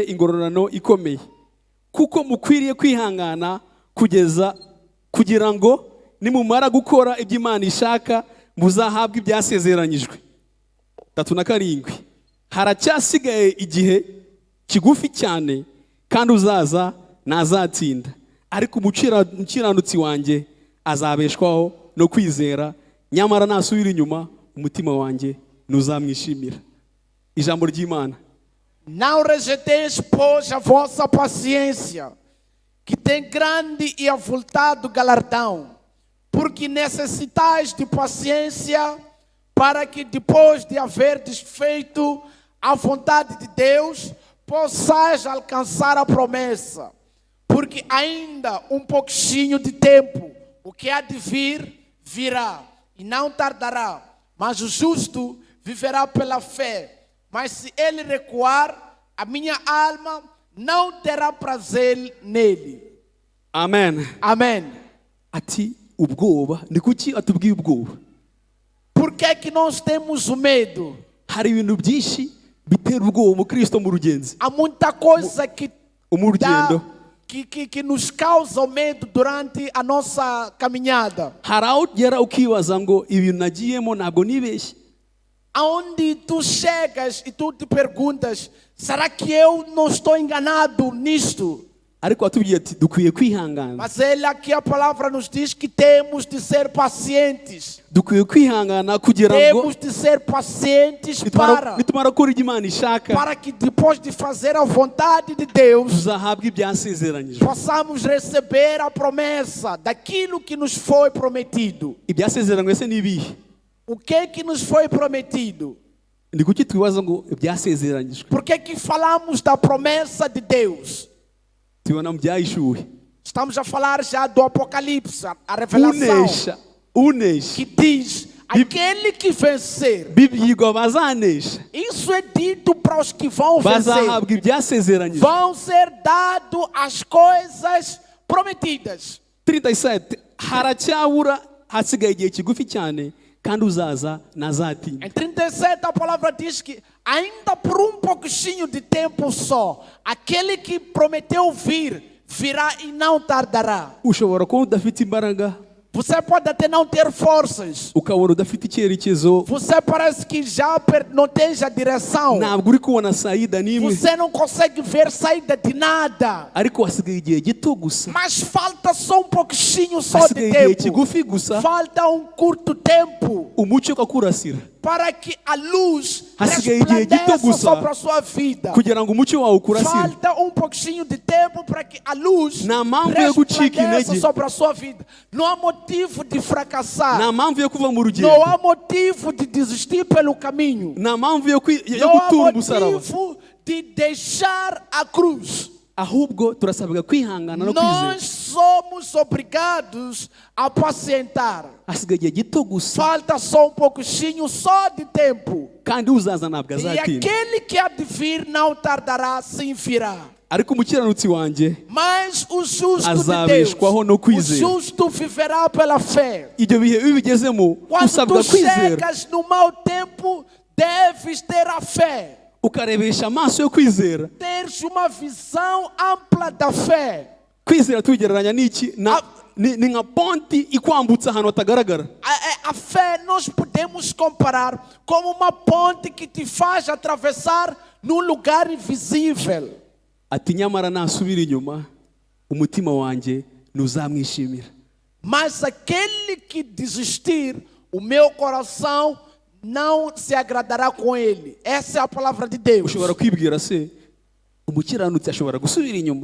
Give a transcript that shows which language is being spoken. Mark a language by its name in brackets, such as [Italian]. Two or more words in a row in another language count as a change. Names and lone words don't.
[Kinyarwanda] ingororano ikomeye kuko mukwiriye kwihangana kugira ngo nimumara gukora ibyo Imana ishaka muzahabwe ibyasezeranyijwe 37 haracyasigaye igihe kigufi cyane kandi uzaza ntazatsinda ariko umukiranutsi wanjye azabeshwaho no kwizera nyamara nasubira inyuma umutima wanjye ntuzamwishimira ijambo ry'Imana [Portuguese] não rejeiteis, pois, a vossa paciência, que tem grande e avultado galardão, porque necessitais de paciência, para que depois de haverdes feito a vontade de Deus, possais alcançar a promessa. Porque ainda um pouquinho de tempo, o que há de vir, virá, e não tardará. Mas o justo viverá pela fé. Mas se ele recuar, a minha alma não terá prazer nele. [Kinyarwanda] amen [Portuguese] Amém. [Kinyarwanda] ati ubwoba ni kuki atubwiye ubwoba [Portuguese] Por que que nós temos o medo? [Kinyarwanda] hari ibintu byinshi bitera ubwoba umukristo mu rugenzi [Portuguese] Há muita coisa que [Kinyarwanda] mu rugendo [Portuguese] que nos causa o medo durante a nossa caminhada. [Kinyarwanda] hari aho ugera ukibaza ngo ibintu nagiyemo ntabwo nibeshye [Portuguese] Aonde tu chegas e tu te perguntas, será que eu não estou enganado nisto? [Kinyarwanda] ariko watubwiye ati dukwiye kwihangana, [Portuguese] Mas ele aqui a palavra nos diz que temos de ser pacientes. [Kinyarwanda] dukwiye kwihangana kugira ngo [Portuguese] Temos de ser pacientes [Kinyarwanda] nitumara gukora ibyo Imana ishaka [Portuguese] para que depois de fazer a vontade de Deus, [Kinyarwanda] tuzahabwe ibyasezeranyijwe. [Portuguese] possamos receber a promessa daquilo que nos foi prometido. [Kinyarwanda] Ibyasezeranywe se ni ibihe? [Portuguese] O que nos foi prometido? [Kinyarwanda] Ni kuki twibaza ngo ibyasezeranyijwe? [Portuguese] Por que falamos da promessa de Deus? [Kinyarwanda] Tubona mu byahishuwe, [Portuguese] Estamos a falar já do Apocalipse, a revelação, [Kinyarwanda] unesha [Portuguese] que diz, aquele que vencer. [Kinyarwanda] bibwirwa bazanesha, [Portuguese] Isso é dito para os que vão vencer. [Kinyarwanda] bazahabwa ibyasezeranyijwe. [Portuguese] Vão ser dadas as coisas prometidas. [Kinyarwanda] 37 haracyabura, hasigaye igihe kigufi cyane kandi uzaza ntazatinya. [Portuguese] Em 37 a palavra diz que ainda por um pouquinho de tempo só, aquele que prometeu vir, virá e não tardará. [Kinyarwanda] Ushobora kuba udafite imbaraga, [Portuguese] Você pode até não ter forças. [Kinyarwanda] ukabona udafite icyerekezo, [Portuguese] Você parece que já não tem a direção. [Kinyarwanda] ntabwo uri kubona saída n'imwe, [Portuguese] Você não consegue ver saída de nada. [Kinyarwanda] ariko hasigaye igihe gito gusa, [Portuguese] Mas falta só um pouquinho só [Kinyarwanda] hasigaye [Portuguese] de [Kinyarwanda] igihe [Portuguese] tempo. [Kinyarwanda] kigufi gusa, [Portuguese] Falta um curto tempo [Kinyarwanda] umucyo ukakurasira, [Portuguese] para que a luz [Kinyarwanda] hasigaye igihe gito [Portuguese] resplandeça [Kinyarwanda] gusa [Portuguese] sobre a sua vida. [Kinyarwanda] kugira ngo umucyo wawe ukurasire. [Portuguese] Falta um pouquinho de tempo para que a luz [Kinyarwanda] Nta mpamvu yo gucika [Portuguese] resplandeça [Kinyarwanda] intege, [Portuguese] sobre a sua vida. Não há motivo de fracassar. [Kinyarwanda] nta mpamvu yo kuva mu [Portuguese] Não [Kinyarwanda] rugendo, [Portuguese] há motivo de desistir pelo caminho. [Kinyarwanda] nta mpamvu yo [Portuguese] Não há [Kinyarwanda] gutura umusaraba, [Portuguese] motivo de deixar a cruz. [Kinyarwanda] ahubwo turasabwa kwihangana no kwizera. [Portuguese] Nós somos obrigados a pacientar. [Kinyarwanda] Hasigaye igihe gito gusa [Portuguese] Falta só um pouquinho só de tempo. [Kinyarwanda] kandi uzaza ntabwo [Portuguese] E [Kinyarwanda] azatinda. [Portuguese] aquele que há de vir não tardará, sim virá. [Kinyarwanda] Ariko umukiranutsi wanjye [Portuguese] Mas o justo de Deus, [Kinyarwanda] azabeshwaho no [Portuguese] o [Kinyarwanda] kwizera. [Portuguese] justo viverá pela fé. [Kinyarwanda] Ibyo bihe iyo ubigezemo [Portuguese] Quando [Kinyarwanda] usabwa [Portuguese] tu [Kinyarwanda] kwizera, [Portuguese] chegas no mau tempo, deves ter a fé. [Kinyarwanda] ukarebesha amaso yo kwizera. [Portuguese] Teres uma visão ampla da fé. [Kinyarwanda] Kwizera tubigereranya n'iki? Ni nka ponti ikwambutsa ahantu hatagaragara. [Portuguese] A fé nós podemos comparar como uma ponte que te faz atravessar num lugar invisível. [Kinyarwanda] Ati nyamara nasubira inyuma umutima wanjye ntuzamwishimira. [Portuguese] Mas aquele que desistir, o meu coração não se agradará com ele. Essa é a palavra de Deus. [Kinyarwanda] Ushobora kwibwira se umukiranutsi ashobora gusubira inyuma?